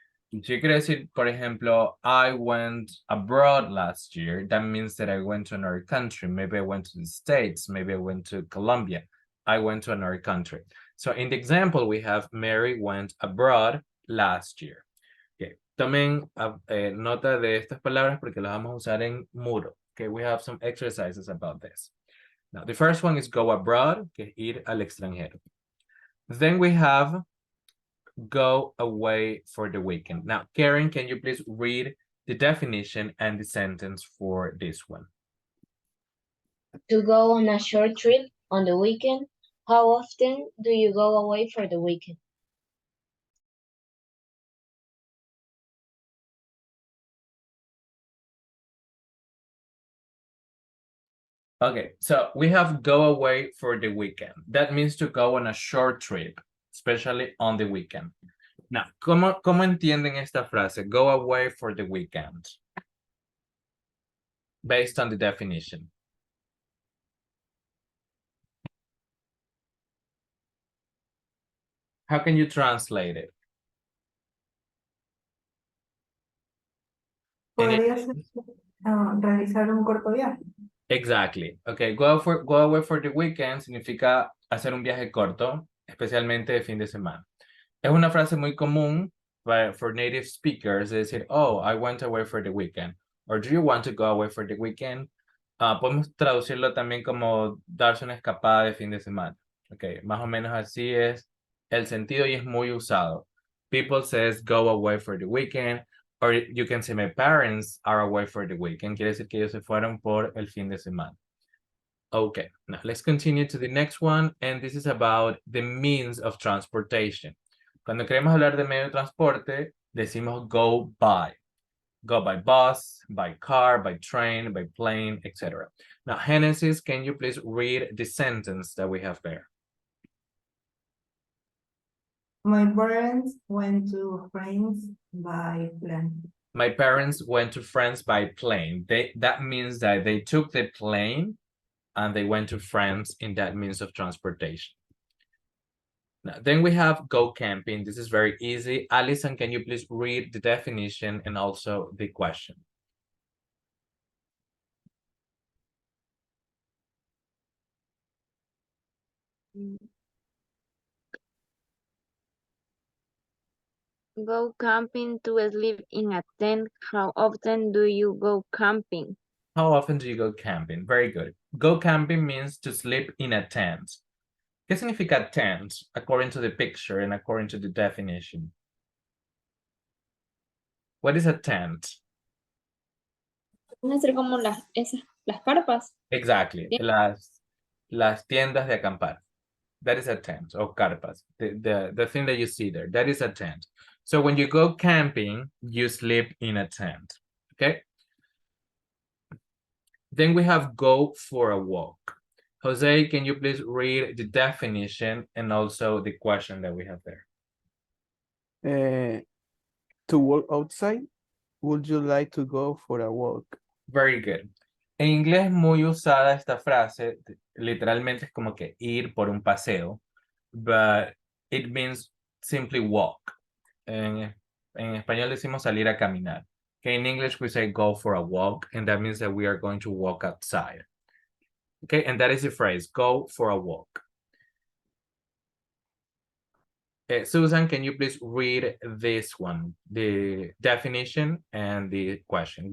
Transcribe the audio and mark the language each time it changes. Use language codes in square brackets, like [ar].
[es] Si yo quiero decir, por ejemplo, [en] I went abroad last year, that means that I went to another country. Maybe I went to the States. Maybe I went to Colombia. I went to another country. So in the example, we have Mary went abroad last year. Okay. [es] Tomen nota de estas palabras porque las vamos a usar en muro. [en] Okay, we have some exercises about this. Now, the first one is go abroad, [es] que es ir al extranjero. [en] Then we have go away for the weekend. Now, Karen, can you please read the definition and the sentence for this one? To go on a short trip on the weekend. How often do you go away for the weekend? Okay, so we have go away for the weekend. That means to go on a short trip, especially on the weekend. [es] Now, ¿cómo entienden esta frase? [en] Go away for the weekend. Based on the definition. How can you translate it? [es] Podría ser realizar un corto viaje. [en] Exactly. Okay, go away for the weekend [es] significa hacer un viaje corto, especialmente de fin de semana. Es una frase muy común [en] for native speakers, [es] es decir, [en] oh, I went away for the weekend. Or do you want to go away for the weekend? [es] Podemos traducirlo también como darse una escapada de fin de semana. Okay, más o menos así es el sentido y es muy usado. [en] People says go away for the weekend. Or you can say my parents are away for the weekend. [es] Quiere decir que ellos se fueron por el fin de semana. [en] Okay, now let's continue to the next one. And this is about the means of transportation. [es] Cuando queremos hablar de medio de transporte, decimos go by. [en] Go by bus, by car, by train, by plane, etc. Now, Genesis, can you please read the sentence that we have there? My parents went to France by plane. My parents went to France by plane. That means that they took the plane and they went to France in that means of transportation. Now, then we have go camping. This is very easy. Alison, can you please read the definition and also the question? Go camping to sleep in a tent. How often do you go camping? How often do you go camping? Very good. Go camping means to sleep in a tent. [es] ¿Qué significa [en] tent according to the picture and according to the definition? What is a tent? [es] Van a ser como las carpas. [en] Exactly. [es] Las tiendas de acampar. [en] That is a tent, or carpas. The thing that you see there, that is a tent. So when you go camping, you sleep in a tent, okay? Then we have go for a walk. Jose, can you please read the definition and also the question that we have there? To walk outside, would you like to go for a walk? Very good. [es] En inglés muy usada esta frase, literalmente es como que ir por un paseo, [en] but it means simply walk. [es] En español decimos salir a caminar. [en] Okay, in English we say go for a walk, and that means that we are going to walk outside. Okay, and that is the phrase, go for a walk. Susan, can you please read this one, the definition and the question?